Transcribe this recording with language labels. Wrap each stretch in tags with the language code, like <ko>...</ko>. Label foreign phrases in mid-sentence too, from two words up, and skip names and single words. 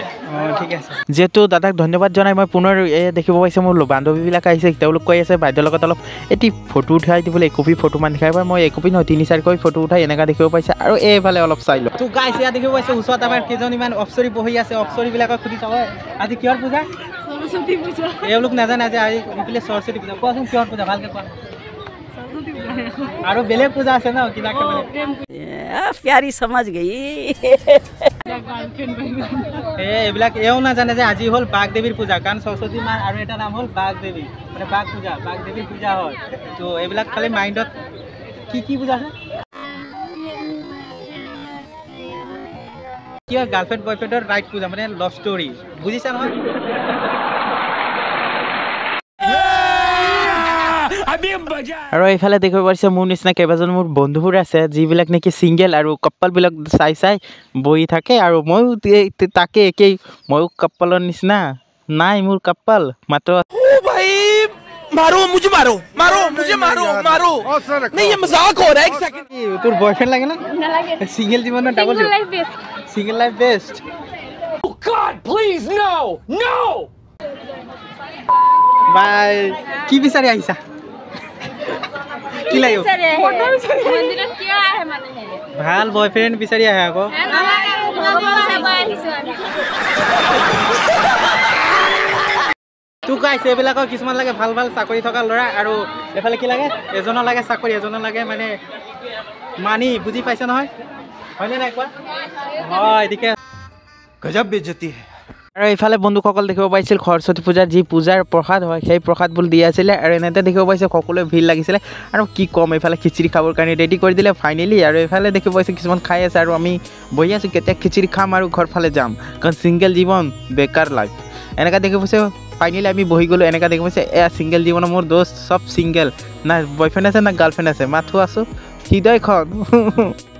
<as>ঠিক আছে যেহেতু দাদাক ধন্যবাদ জনাই মই পুনৰ দেখিব পাইছে মোৰ বান্ধৱীবিলাক আহিছে তেওঁলোক কৈ আছে বাইদেউৰ লগত অলপ এটি ফটো উঠাই দিবলৈ একপি ফটো মান দেখাই পাই মই একপি নহয় 3-4 কপি ফটো উঠাই এনেকুৱা দেখিব পাইছে আৰু এইফালে অলপ চাই লওঁ তো গাইছ ইয়াত দেখিব পাইছে ওচৰত আমাৰ কেইজনমান অপ্সৰী বহি আছে অপ্সৰীবিলাকক সুধি চাব আজি কিহৰ পূজা সৰস্বতী পূজা এওঁলোক নাজানে যে আজি ইফালে সৰস্বতী পূজা কোৱাচোন কিহৰ পূজা ভালকৈ কোৱা আৰু বেলেগ পূজা আছে ন কিলা</as> <hi>प्यारी समझ गई</hi> <as>এইবিলাক এও নাজানে যে আজি হ'ল বাঘ দেৱীৰ পূজা কাৰণ সৰস্বতী মা আৰু এটা নাম হ'ল বাঘ দেৱী মানে বাঘ দেৱীৰ পূজা হয় তো এইবিলাক খালি মাইণ্ডত কি পূজা আছে কি হয় গাৰ্লফ্ৰেণ্ড বয়ফ্ৰেণ্ডৰ ৰাইট পূজা মানে</as> <en>love story</en> <as>বুজিছা নহয় আৰু এইফালে দেখিব পাৰিছে মোৰ নিচিনা কেইবাজন মোৰ বন্ধুবোৰ আছে যিবিলাক নেকি সিঙ্গেল আৰু কাপলবিলাক চাই বহি থাকে আৰু ময়ো তাকে একেই ময়ো কাপলৰ নিচিনা নাই মোৰ কাপল মাত্ৰ</as> <hi>मारो मुझे मारो नहीं ये मजाक हो रहा है एक सेकंड</hi> <as>তোৰ বয়ফ্ৰেণ্ড লাগে না সিঙ্গেল জীৱনত</as> <en>double single life best God please no</en> <as>বাই কি বিচাৰি আহিছা কি লাগিব মন্দিৰত কিয় আহে মানে ভাল বয়ফ্ৰেণ্ড বিচাৰি আহে আকৌ তো গাইছ এইবিলাকৰ কিছুমান লাগে ভাল চাকৰি থকা ল'ৰা আৰু এফালে কি লাগে এজনৰ লাগে চাকৰি এজনৰ লাগে মানে মানি বুজি পাইছে নহয় হয়নে নাই কোৱা হয় এদিকে</as> <hi>गजब बेइज्जती है</hi> <as>আৰু এইফালে বন্ধুসকল দেখিব পাইছিল সৰস্বতী পূজাৰ যি পূজাৰ প্ৰসাদ হয় সেই প্ৰসাদবোৰ দি আছিলে আৰু এনেতে দেখিব পাইছে সকলোৱে ভিৰ লাগিছিলে আৰু কি কম এইফালে খিচিৰি খাবৰ কাৰণে ৰেডি কৰি দিলে ফাইনেলি আৰু এইফালে দেখিব পাইছে কিছুমান খাই আছে আৰু আমি বহি আছোঁ কেতিয়া খিচিৰি খাম আৰু ঘৰ ফালে যাম কাৰণ সিঙ্গেল জীৱন বেকাৰ লাইফ এনেকুৱা দেখি পাইছে ফাইনেলি আমি বহি গ'লোঁ এনেকুৱা দেখি পাইছে এয়া সিঙ্গেল জীৱনৰ মোৰ</as> <hi>दोस्त सब</hi> <as>সিঙ্গেল না বয়ফ্ৰেণ্ড আছে না গাৰ্লফ্ৰেণ্ড আছে মাথো আছোঁ হৃদয়খন</as>